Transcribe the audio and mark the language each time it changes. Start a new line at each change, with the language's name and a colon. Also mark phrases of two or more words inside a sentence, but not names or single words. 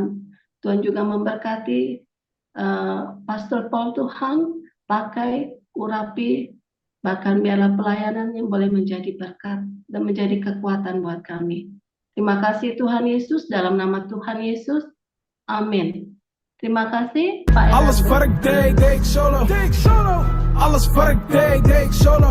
Indonesian: Tuhan juga memberkati Pastor Paul Tuhan, pakai, urapi, bahkan biarlah pelayanan yang boleh menjadi berkat dan menjadi kekuatan buat kami. Terima kasih Tuhan Yesus, dalam nama Tuhan Yesus, amin. Terima kasih Pak
Dutch: Alles Enardo. wat ik deed ik solo. Alles wat ik deed ik solo.